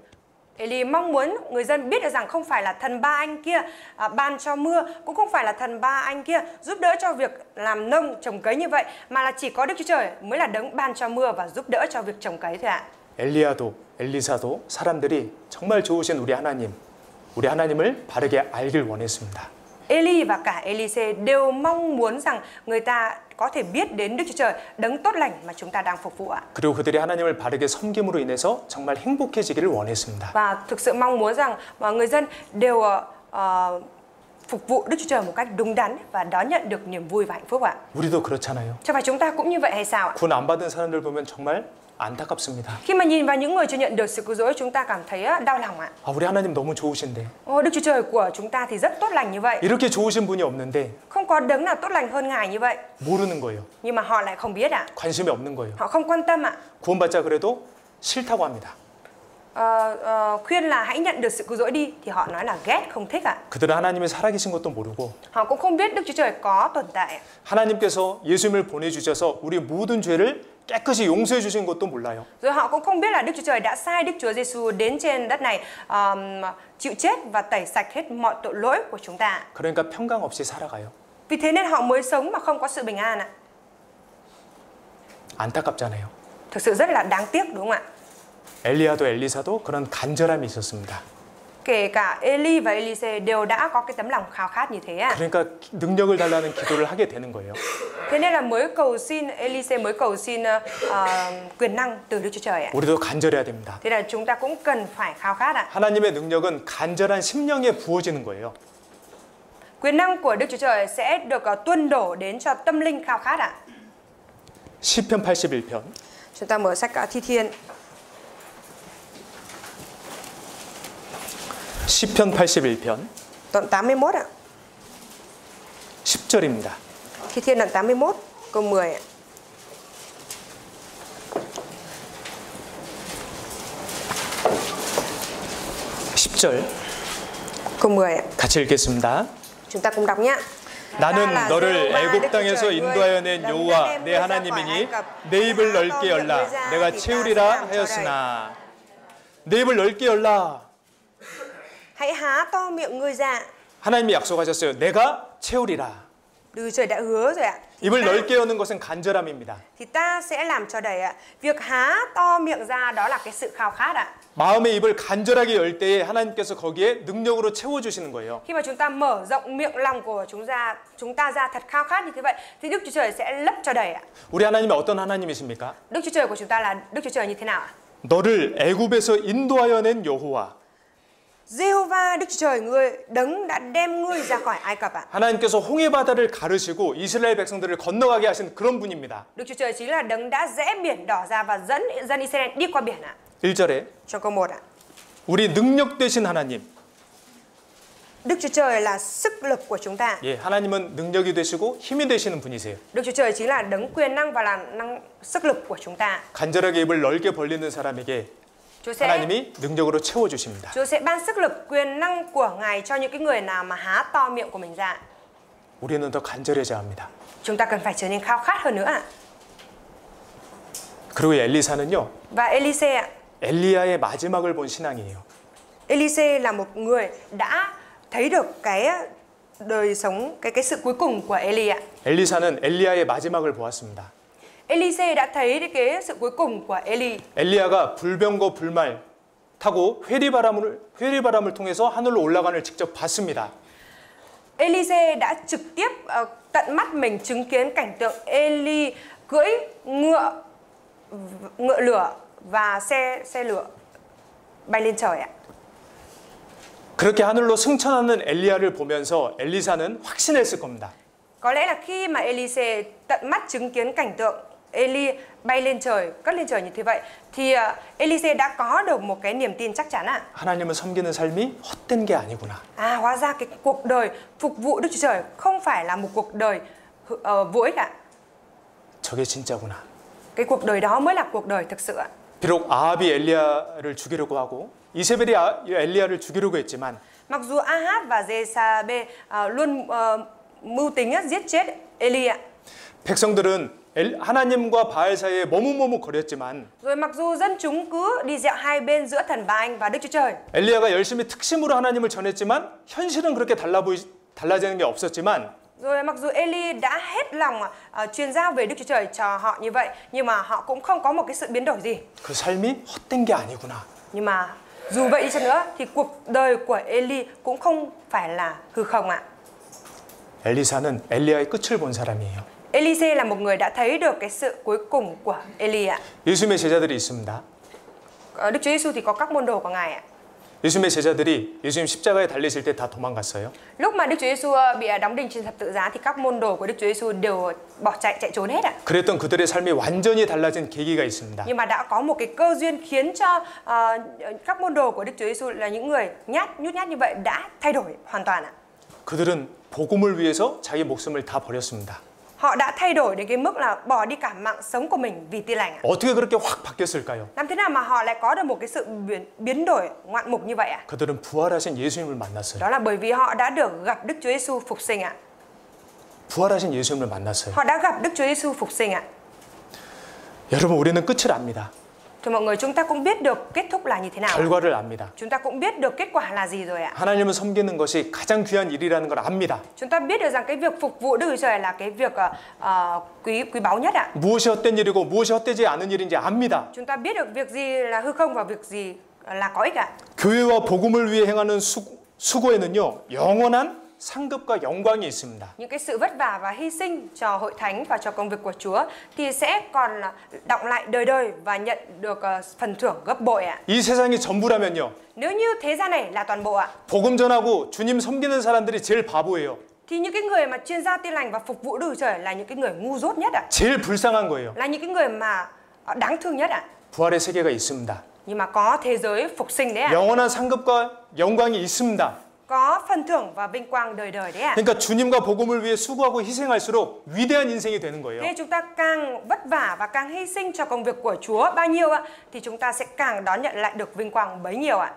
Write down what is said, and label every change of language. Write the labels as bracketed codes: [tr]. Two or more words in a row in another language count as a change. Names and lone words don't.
[vi] Eli mong muốn người dân biết được rằng không phải là thần Ba Anh kia ban cho mưa, cũng không phải là thần Ba Anh kia giúp đỡ cho việc làm nông trồng cấy như vậy, mà là chỉ có Đức Chúa Trời mới là đấng ban cho mưa và giúp đỡ cho việc trồng cấy thôi ạ. [ko] 엘리야도 엘리사도 사람들이 정말 좋으신 우리 하나님을 바르게 알길 원했습니다. [vi] Eli và cả Elise đều mong muốn rằng người ta có thể biết đến Đức Chúa Trời, đấng tốt lành mà chúng ta đang phục vụ ạ. [ko] 그리고 그들이 하나님을 바르게 섬김으로 인해서 정말 행복해지기를 원했습니다. [vi] Và thực sự mong muốn rằng người dân đều phục vụ Đức Chúa Trời một cách đúng đắn và đón nhận được niềm vui và hạnh phúc ạ. [ko] 우리도 그렇잖아요. [vi] Chẳng phải chúng ta cũng như vậy hay sao ạ? [ko] 구원 안 받은 사람들 보면 정말 안타깝습니다. [vi] Khi mà nhìn vào những người chưa nhận được sự cứu rỗi, chúng ta cảm thấy đau lòng ạ. [ko] 우리 하나님 너무 좋으신데 [vi] Đức Chúa Trời của chúng ta thì rất tốt lành như vậy. [ko] 이렇게 좋으신 분이 없는데 [vi] Không có đấng nào tốt lành hơn Ngài như vậy. [ko] 모르는 거예요. [vi] Nhưng mà họ lại không biết ạ. [ko] 관심이 없는 거예요. [vi] Họ không quan tâm ạ. [ko] 구원받자 그래도 싫다고 합니다. [vi] khuyên là hãy nhận được sự cứu rỗi đi thì họ nói là ghét, không thích ạ. [ko] 그들은 하나님이 살아계신 것도 모르고 [vi] Họ cũng không biết Đức Chúa Trời có tồn tại. [ko] 하나님께서 예수님을 보내주셔서 우리 모든 죄를 깨끗이 용서해 주신 것도 몰라요. [vi] Rồi họ cũng không biết là Đức Chúa Trời đã sai Đức Chúa Giêsu đến trên đất này chịu chết và tẩy sạch hết mọi tội lỗi của chúng ta. [ko] 그러니까 평강 없이 살아가요. [vi] Vì thế nên họ mới sống mà không có sự bình an ạ. [ko] 안타깝잖아요. [vi] Thực sự rất là đáng tiếc đúng không ạ? [ko] 엘리야도 엘리사도 그런 간절함이 있었습니다. [vi] Kể cả Eli và Elise đều đã có cái tấm lòng khao khát như thế ạ. [ko] 그러니까 능력을 달라는 기도를 하게 되는 거예요. [vi] Thế nên là mới cầu xin Elise mới cầu xin quyền năng từ Đức Chúa Trời ạ. [ko] 우리도 간절해야 됩니다. [vi] Thế là chúng ta cũng cần phải khao khát ạ. [ko] 하나님의 능력은 간절한 심령에 부어지는 거예요. [vi] Quyền năng của Đức Chúa Trời sẽ được tuôn đổ đến cho tâm linh khao khát ạ. [ko] 시편 81편 [vi] Chúng ta mở sách Thi Thiên. [ko] 시편 81편 [vi] Đoạn 81 ạ. [ko] 10절입니다. [vi] Thi Thiên đoạn 81 câu 10 ạ. câu 10 ạ. [ko] 같이 읽겠습니다. [vi] Chúng ta cùng đọc nhé. [ko] 나는 너를 애굽 땅에서 인도하여 낸 여호와 내 하나님이니 내 입을 넓게 열라 내가 채우리라 하였으나 내 입을 넓게 열라. [vi] Hãy há to miệng ngươi ra. [ko] 하나님이 약속하셨어요. 내가 채우리라. [vi] Đức Trời đã hứa rồi ạ. [ko] 입을 넓게 여는 것은 간절함입니다. [vi] Thì ta sẽ làm cho đầy ạ. Việc há to miệng ra đó là cái sự khao khát ạ. [ko] 마음의 입을 간절하게 열 때에 하나님께서 거기에 능력으로 채워주시는 거예요. [vi] Khi mà chúng ta mở rộng miệng lòng của chúng ta ra thật khao khát như thế vậy thì Đức Chúa Trời sẽ lấp cho đầy ạ. [ko] 우리 하나님은 어떤 하나님이십니까? [vi] Đức Chúa Trời của chúng ta là Đức Chúa Trời như thế nào ạ? [ko] 너를 애굽에서 인도하여 낸 여호와. [vi] Giê-hô-va Đức Chúa Trời ngươi đấng đã đem ngươi ra khỏi Ai Cập ạ. [ko] 하나님께서 홍해 바다를 가르시고 이스라엘 백성들을 건너가게 하신 그런 분입니다. [vi] Đức Chúa Trời chính là đấng đã rẽ biển đỏ ra và dẫn dân Israel đi qua biển ạ. [ko] 1절에 [vi] Trong câu 1 ạ. [ko] 우리 능력 되신 하나님. [vi] Đức Chúa Trời là sức lực của chúng ta. [ko] 예, 하나님은 능력이 되시고 힘이 되시는 분이세요. [vi] Đức Chúa Trời chính là đấng quyền năng và là sức lực của chúng ta. [ko] 간절하게 입을 넓게 벌리는 사람에게 하나님이 능력으로 채워 주십니다. [vi] Chúa sẽ ban sức lực quyền năng của Ngài cho những cái người nào mà há to miệng của mình ra. [ko] 우리는 더 간절해져야 합니다. [vi] Chúng ta cần phải trở nên khao khát hơn nữa ạ. [ko] 그리고 엘리사는요. [vi] Và Elise ạ. [ko] 엘리야의 마지막을 본 신앙이에요. [vi] Elise là một người đã thấy được cái đời sống cái sự cuối cùng của Eli ạ. [ko] 엘리사는 엘리야의 마지막을 보았습니다. [vi] Elise đã thấy cái sự cuối cùng của Eli. [ko] 엘리야가 불병거 불말 타고 회리바람을 통해서 하늘로 올라가는 직접 봤습니다. [vi] Elise đã trực tiếp tận mắt mình chứng kiến cảnh tượng Eli cưỡi ngựa lửa và xe lửa bay lên trời ạ. [ko] 그렇게 하늘로 승천하는 엘리야를 보면서 엘리사는 확신했을 겁니다. [vi] Có lẽ là khi mà Elise tận mắt chứng kiến cảnh tượng Eli bay lên trời, cất lên trời như thế vậy thì Elise đã có được một cái niềm tin chắc chắn ạ. [ko] 하나님을 섬기는 삶이 헛된 게 아니구나. [vi] Hóa ra cái cuộc đời phục vụ Đức Chúa Trời không phải là một cuộc đời vô ích ạ. [ko] 저게 진짜구나. [vi] Cái cuộc đời đó mới là cuộc đời thực sự ạ. [ko] 비록 아합이 엘리야를 죽이려고 하고 이세벨이 엘리야를 죽이려고 했지만 [vi] Mặc dù Ahab và Jezabel luôn mưu tính giết chết Eli ạ. [ko] 백성들은 하나님과 바알 사이에 머뭇머뭇거렸지만 [vi] Rồi mặc dù dân chúng cứ đi dạo hai bên giữa thần Ba-anh và Đức Chúa Trời. [ko] 엘리야가 열심히 특심으로 하나님을 전했지만 현실은 그렇게 달라지는 게 없었지만 [vi] Rồi mặc dù Eli đã hết lòng truyền giao về Đức Chúa Trời cho họ như vậy nhưng mà họ cũng không có một cái sự biến đổi gì. [ko] 그 삶이 헛된 게 아니구나. [vi] Nhưng mà dù vậy đi chăng nữa thì cuộc đời của Eli cũng không phải là hư không ạ. [ko] 엘리사는 엘리야의 끝을 본 사람이에요. [vi] Elise là một người đã thấy được cái sự cuối cùng của Eli ạ. [ko] 예수님의 제자들이 있습니다. [vi] Đức Chúa Giêsu thì có các môn đồ của Ngài ạ. [ko] 예수님의 제자들이 예수님 십자가에 달리실 때 다 도망갔어요. [vi] Lúc mà Đức Chúa Giêsu bị đóng đinh trên thập tự giá thì các môn đồ của Đức Chúa Giêsu đều bỏ chạy trốn hết ạ. [ko] 그랬던 그들의 삶이 완전히 달라진 계기가 있습니다. [vi] Nhưng mà đã có một cái cơ duyên khiến cho các môn đồ của Đức Chúa Giêsu là những người nhút nhát như vậy đã thay đổi hoàn toàn ạ. [ko] 그들은 복음을 위해서 자기 목숨을 다 버렸습니다. [vi] Họ đã thay đổi đến cái mức là bỏ đi cả mạng sống của mình vì Tin lành ạ. [ko] 어떻게 그렇게 확 바뀌었을까요? [vi] Làm thế nào mà họ lại có được một cái sự biến đổi ngoạn mục như vậy ạ? [ko] 그들은 부활하신 예수님을 만났어요. [vi] Đó là bởi vì họ đã được gặp Đức Chúa Giêsu phục sinh ạ. [ko] 부활하신 예수님을 만났어요. [vi] Họ đã gặp Đức Chúa Giêsu phục sinh ạ. [ko] 여러분, 우리는 끝을 압니다. [vi] Thì mọi người, chúng ta cũng biết được kết thúc là như thế nào. [ko] 결과를 압니다. [vi] Chúng ta cũng biết được kết quả là gì rồi ạ. [ko] 하나님을 섬기는 것이 가장 귀한 일이라는 걸 압니다. [vi] Chúng ta biết được rằng cái việc phục vụ Đức Chúa Trời là cái việc quý báu nhất ạ. [ko] 무엇이 헛된 일이고 무엇이 헛되지 않은 일인지 압니다. [vi] Chúng ta biết được việc gì là hư không và việc gì là có ích ạ. [ko] 교회와 복음을 위해 행하는 수고에는요, 영원한 상급과 영광이 있습니다. [vi] Những cái sự vất vả và hy sinh cho hội thánh và cho công việc của Chúa thì sẽ còn đọng lại đời đời và nhận được phần thưởng gấp bội ạ. [ko] 이 세상이 전부라면요, [vi] Nếu như thế gian này là toàn bộ ạ, [ko] 복음 전하고 주님 섬기는 사람들이 제일 바보예요. [vi] thì những cái người mà chuyên gia Tin lành và phục vụ Đức Chúa Trời là những cái người ngu dốt nhất ạ. [ko] 제일 불쌍한 거예요. [vi] Là những cái người mà đáng thương nhất ạ. [ko] 부활의 세계가 있습니다. [vi] Nhưng mà có thế giới phục sinh đấy ạ. [ko] 영원한 상급과 영광이 있습니다. [vi] Có phần thưởng và vinh quang đời đời đấy ạ. [ko] 그러니까 주님과 복음을 위해 수고하고 희생할수록 위대한 인생이 되는 거예요. [vi] Nên chúng ta càng vất vả và càng hy sinh cho công việc của Chúa bao nhiêu ạ, thì chúng ta sẽ càng đón nhận lại được vinh quang bấy nhiêu ạ.